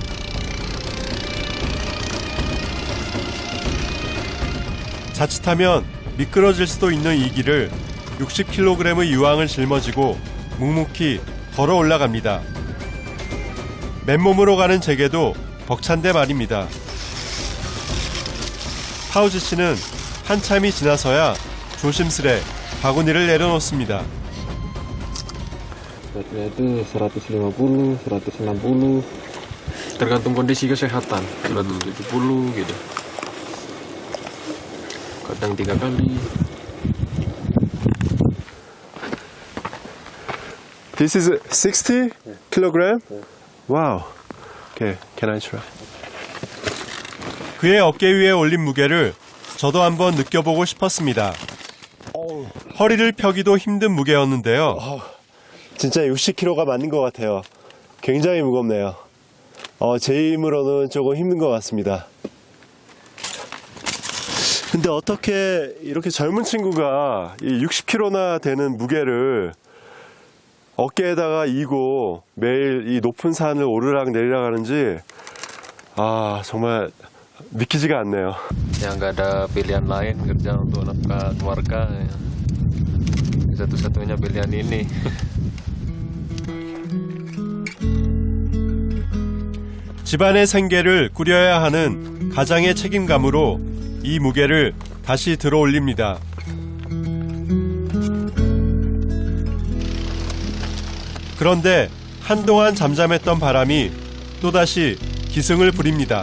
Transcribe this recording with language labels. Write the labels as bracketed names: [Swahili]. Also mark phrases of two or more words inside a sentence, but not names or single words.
[Korean] 자칫하면 미끄러질 수도 있는 이 길을 60kg의 유황을 짊어지고 묵묵히 걸어 올라갑니다. 맨몸으로 가는 제게도 벅찬데 말입니다. 파우즈 씨는 한참이 지나서야 조심스레 바구니를 내려놓습니다. [Indonesian] Beratnya itu 150, 160. Tergantung kondisi kesehatan, 170 gitu. Kadang 3 kali. [English] This is 60 kg? Wow. Okay, can I try? [Korean] 그의 어깨 위에 올린 무게를 저도 한번 느껴보고 싶었습니다. 허리를 펴기도 힘든 무게였는데요. 진짜 60kg가 맞는 것 같아요. 굉장히 무겁네요. 제 힘으로는 조금 힘든 것 같습니다. 근데 어떻게 이렇게 젊은 친구가 이 60kg나 되는 무게를 어깨에다가 이고 매일 이 높은 산을 오르락 내리락 하는지 정말 믿기지가 않네요. [Indonesian] Ya nggak ada pilihan lain kerja untuk nafkah keluarga. Ya. Satu-satunya pilihan ini. [Korean] 집안의 생계를 꾸려야 하는 가장의 책임감으로 이 무게를 다시 들어 올립니다. 그런데 한동안 잠잠했던 바람이 또다시 기승을 부립니다.